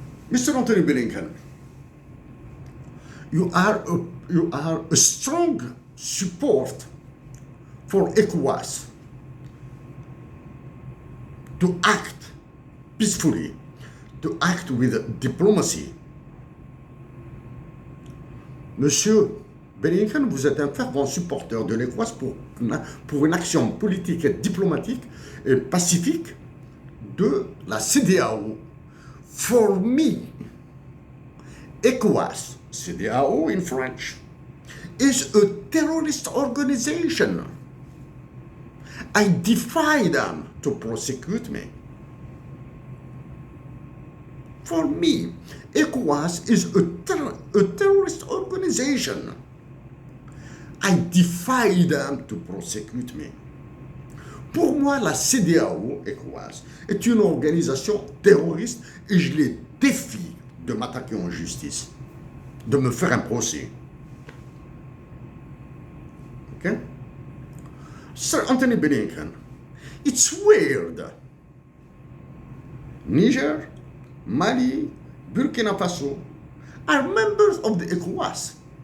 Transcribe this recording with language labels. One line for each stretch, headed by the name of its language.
English: Mr. Anthony Blinken, you are a strong support for ECOWAS to act peacefully, to act with diplomacy.
French: Monsieur Blinken, vous êtes un fervent supporter de l'ECOWAS pour une action politique et diplomatique et pacifique de la CEDEAO.
English: For me, ECOWAS, CEDEAO in French, is a terrorist organization. I defy them to prosecute me. For me, ECOWAS is a terrorist organization. I defy them to prosecute me.
French: Pour moi, la CEDEAO, ECOWAS, est une organisation terroriste et je les défie de m'attaquer en justice, de me faire un procès.
English: Okay? Sir Anthony Blinken, it's weird. Niger, Mali, Burkina Faso are members of the ECOWAS.